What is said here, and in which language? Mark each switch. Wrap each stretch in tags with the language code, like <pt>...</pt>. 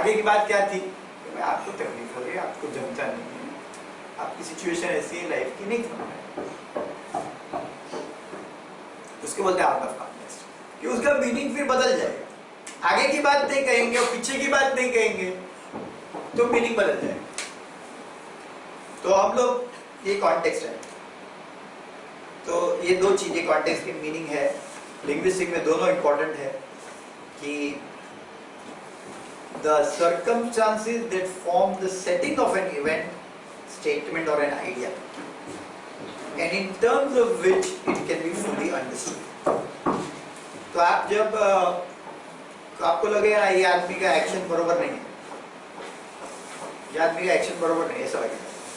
<hi>आगे की बात क्या थी कि मैं आपको तकलीफ हो रही है, आपको जमता नहीं है, आपकी सिचुएशन ऐसी है लाइफ की नहीं समझ है, उसके बोलते हैं आउट ऑफ कॉन्टेक्स्ट, कि उसका मीनिंग फिर बदल जाएगा, आगे की बात नहीं कहेंगे और पीछे की बात नहीं कहेंगे तो मीनिंग बदल जाएगा। तो हम लोग ये कॉन्टेक्स्ट है, तो ये दो चीजें कॉन्टेक्स्ट की मीनिंग है, लिंग्विस्टिक में दोनों इंपॉर्टेंट है कि</hi> <en>the circumstances that form the setting of an event, statement or an idea, and in terms of which it can be fully understood.</en> <hi>तो आप जब तो आपको लगेगा ये आदमी का एक्शन बरोबर नहीं है, ये आदमी का एक्शन बरोबर नहीं है, ऐसा लगेगा।</hi>